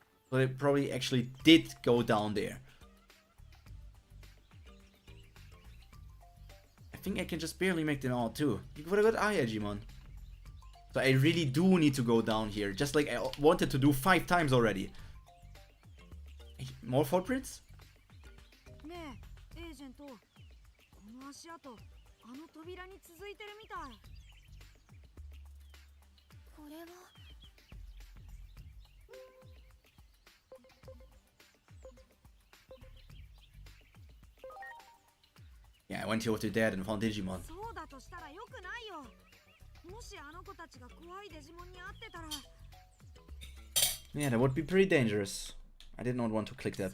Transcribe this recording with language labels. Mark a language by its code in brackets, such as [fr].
[en] So they probably actually did go down there. I think I can just barely make them out too. You got a good eye, Digimon. So I really do need to go down here, just like I wanted to do 5 times already. More footprints? [ja] ねえ、エージェント。この足跡、あの扉に続いてるみたい。これは [en] Yeah, I went here with your dad and found Digimon. [ja] そうだとしたら良くないよ。もしあの子たちが怖いデジモンに会ってたら。 [en] Yeah, that would be pretty dangerous. I did not want to click that